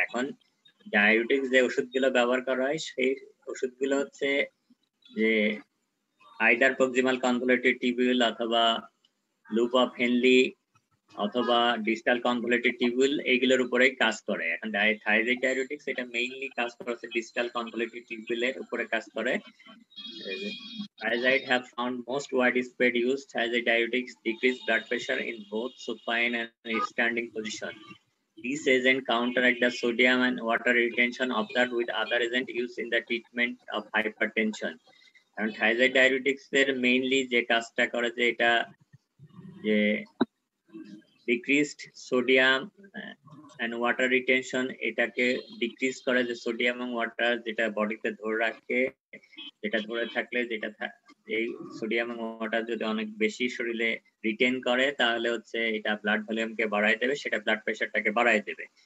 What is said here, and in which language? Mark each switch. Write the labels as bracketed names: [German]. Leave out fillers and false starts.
[Bangla] এখন ডায়ুরেটিক্স যে ওষুধগুলো ব্যবহার করা হয়, সেই ওষুধগুলো হচ্ছে যে আইদার প্রক্সিমাল কনভলিউটেড টিবিউল অথবা লুপ অফ হেনলি অথবা ডিস্টাল কনভলিউটেড টিবিউল, এইগুলোর উপরেই কাজ করে। এখন থায়াজাইড ডায়ুরেটিক্স এটা মেইনলি কাজ করে ডিস্টাল কনভলিউটেড টিবিউলের উপরে কাজ করে। [English] Thiazide have found most widespread use. Thiazide diuretics decrease blood pressure in both supine and standing position. These agents counteract the sodium and water retention observed with other agents used in the treatment of hypertension. And thiazide diuretics [Bangla] এর mainly যে কাজটা করে, যে এটা যে [English] decreased sodium and water retention, [Bangla] এটাকে decrease করে, যে সোডিয়াম এবং ওয়াটার যেটা বডিতে ধরে রাখে, যেটা ধরে থাকলে যেটা এই সোডিয়াম এবং ওয়াটার যদি অনেক বেশি শরীরে রিটেন করে, তাহলে হচ্ছে এটা ব্লাড ভলিউমকে বাড়ায় দেবে, সেটা ব্লাড প্রেশারটাকে বাড়ায় দেবে।